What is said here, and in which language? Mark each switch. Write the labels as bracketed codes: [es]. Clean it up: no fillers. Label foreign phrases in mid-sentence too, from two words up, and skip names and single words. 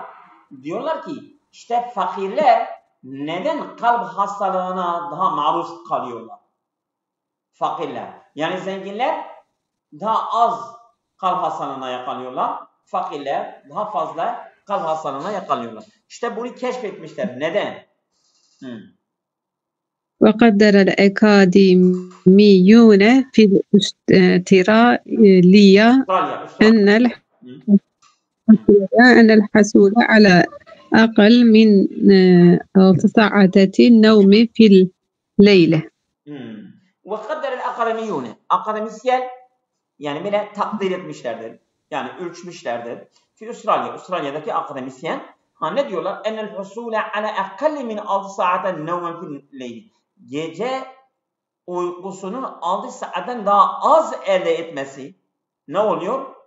[tr] Diyorlar ki işte fakirler neden kalp hastalığına daha maruz kalıyorlar? Fakirler. Yani zenginler daha az kalp hastalığına yakalıyorlar. Fakirler daha fazla kalp hastalığına yakalıyorlar. İşte bunu keşfetmişler. Neden? [ar] وقدر الأكاديميون في أستراليا أن الحصول على أقل من 6 ساعات النوم في الليلة. وقدر الأكاديميون. [tr] Akademisyen yani böyle takdir etmişlerdir. Yani ölçmüşlerdir. Fi Avustralya'daki akademisyen ne diyorlar? [ar] أن الحصول على أقل من 6 ساعات نوم في الليل. [tr] Gece uykusunun 6 saatten daha az elde etmesi ne oluyor?